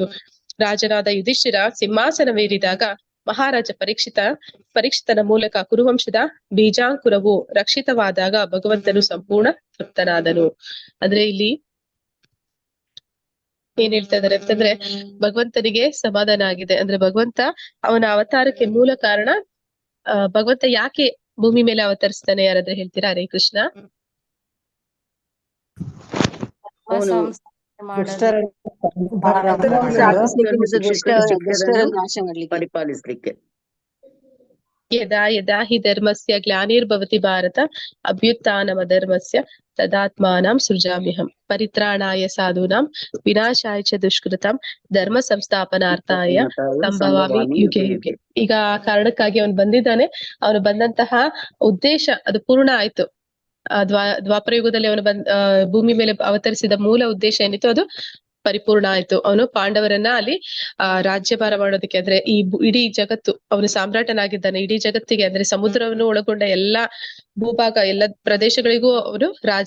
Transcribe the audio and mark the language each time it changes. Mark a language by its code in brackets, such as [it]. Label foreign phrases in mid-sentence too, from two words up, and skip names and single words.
[kn] ರಾಜನಾದ ಯುಧಿಷ್ಠಿರ ಸಿಂಹಾಸನವೇರಿದಾಗ ಮಹಾರಾಜ ಪರೀಕ್ಷಿತನ ಮೂಲಕ ಕುರುವಂಶದ ಬೀಜಾಂಕುರವು ರಕ್ಷಿತವಾದಾಗ ಭಗವಂತನು ಸಂಪೂರ್ಣ ತೃಪ್ತನಾದನು. ಅಂದ್ರೆ ಇಲ್ಲಿ ಏನ್ ಹೇಳ್ತಾ ಇದಾರೆ ಅಂತಂದ್ರೆ, ಭಗವಂತನಿಗೆ ಸಮಾಧಾನ ಆಗಿದೆ. ಅಂದ್ರೆ ಭಗವಂತ ಅವನ ಅವತಾರಕ್ಕೆ ಮೂಲ ಕಾರಣ, ಭಗವಂತ ಯಾಕೆ ಭೂಮಿ ಮೇಲೆ ಅವತರಿಸ್ತಾನೆ ಯಾರಾದ್ರೆ ಹೇಳ್ತೀರಾ? ಹರೇ ಕೃಷ್ಣ. ಪರಿಪಾಲಿಸ್ಲಿಕ್ಕೆ. [sa] ಯದಾ ಯದಾ ಹಿ ಧರ್ಮಸ್ಯ ಗ್ಲಾನಿರ್ಭವತಿ ಭಾರತ ಅಭ್ಯುತ್ಥಾನಮಧರ್ಮಸ್ಯ ತದಾತ್ಮಾನಂ ಸೃಜಾಮ್ಯಹಂ ಪರಿತ್ರಾಣಾಯ ಸಾಧೂನಾಂ ವಿನಾಶಾಯ ಚ ದುಷ್ಕೃತಂ ಧರ್ಮ ಸಂಸ್ಥಾಪನಾರ್ಥಾಯ ಸಂಭವಾಮಿ ಯುಗೆ ಯುಗೆ. [kn] ಈಗ ಆ ಕಾರಣಕ್ಕಾಗಿ ಅವನು ಬಂದಿದ್ದಾನೆ. ಅವನು ಬಂದಂತಹ ಉದ್ದೇಶ ಅದು ಪೂರ್ಣ ಆಯ್ತು. ದ್ವಾಪರ ಯುಗದಲ್ಲಿ ಅವನು ಭೂಮಿ ಮೇಲೆ ಅವತರಿಸಿದ ಮೂಲ ಉದ್ದೇಶ ಏನಿತ್ತು ಅದು ಪರಿಪೂರ್ಣ ಆಯ್ತು. ಅವನು ಪಾಂಡವರನ್ನ ಅಲ್ಲಿ ರಾಜ್ಯಭಾರ ಮಾಡೋದಕ್ಕೆ, ಅಂದ್ರೆ ಈ ಇಡೀ ಜಗತ್ತು, ಅವನು ಸಾಮ್ರಾಟನಾಗಿದ್ದಾನೆ ಇಡೀ ಜಗತ್ತಿಗೆ, ಅಂದ್ರೆ ಸಮುದ್ರವನ್ನು ಒಳಗೊಂಡ ಎಲ್ಲಾ ಭೂಭಾಗ, ಎಲ್ಲ ಪ್ರದೇಶಗಳಿಗೂ ಅವನು ರಾಜ.